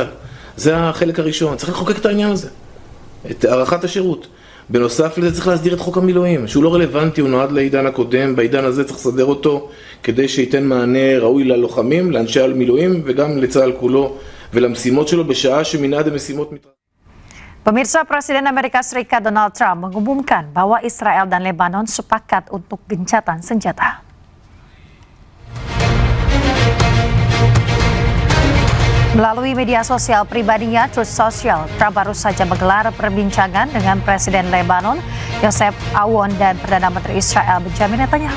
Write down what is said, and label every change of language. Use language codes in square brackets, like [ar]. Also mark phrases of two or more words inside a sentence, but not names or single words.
[he] זה החלק הראשון, צריך לחוקק את העניין הזה, את הארכת השירות. בנוסף לזה צריך להסדיר את חוק המילואים, שהוא לא רלוונטי, הוא נועד לעידן הקודם, בעידן הזה צריך לסדר אותו כדי שייתן מענה ראוי ללוחמים, לאנשי המילואים וגם לצה"ל כולו ולמשימות שלו בשעה שמנעד המשימות מתרחבות. [id] Pemirsa, Presiden Amerika Serikat Donald Trump mengumumkan bahwa Israel dan Lebanon sepakat untuk gencatan senjata. Melalui media sosial pribadinya, Truth Social, Trump baru saja menggelar perbincangan dengan Presiden Lebanon, Joseph Aoun, dan Perdana Menteri Israel, Benjamin Netanyahu.